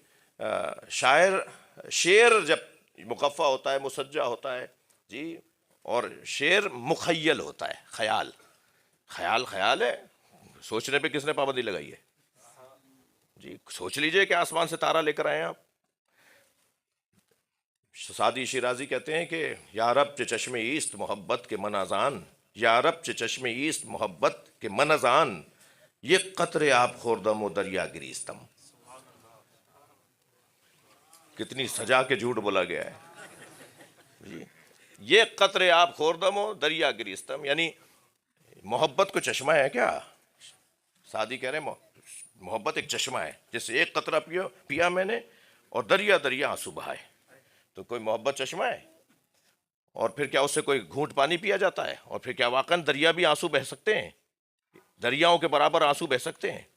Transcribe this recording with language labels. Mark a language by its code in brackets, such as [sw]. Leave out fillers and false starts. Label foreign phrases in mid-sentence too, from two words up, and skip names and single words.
[ur] شعر جب مقفع ہوتا ہے، مسجع ہوتا ہے جی، اور شعر مخیل ہوتا ہے، خیال ہے، سوچنے پہ کس نے پابندی لگائی ہے جی؟ سوچ لیجئے کہ آسمان سے تارا لے کر آئے ہیں آپ۔ [fa] سعدی شیرازی [ur] کہتے ہیں کہ [fa] یا رب چه چشم ایست محبت کے من از آن، یا رب چه چشم ایست محبت کے من از آن، یک قطرے آب خوردم و دریا گریستم۔ [ur] کتنی سجا کے جھوٹ بولا گیا ہے جی، یہ [fa] قطرے آب خوردم و دریا گریستم، [ur] یعنی محبت کو چشمہ ہے کیا؟ سعدی کہہ رہے ہیں محبت ایک چشمہ ہے، جس سے ایک قطرہ پیا میں نے اور دریا آنسو بہائے۔ تو کوئی محبت چشمہ ہے؟ اور پھر کیا اس سے کوئی گھونٹ پانی پیا جاتا ہے؟ اور پھر کیا واقعاً دریا بھی آنسو بہہ سکتے ہیں؟ دریاؤں کے برابر آنسو بہہ سکتے ہیں؟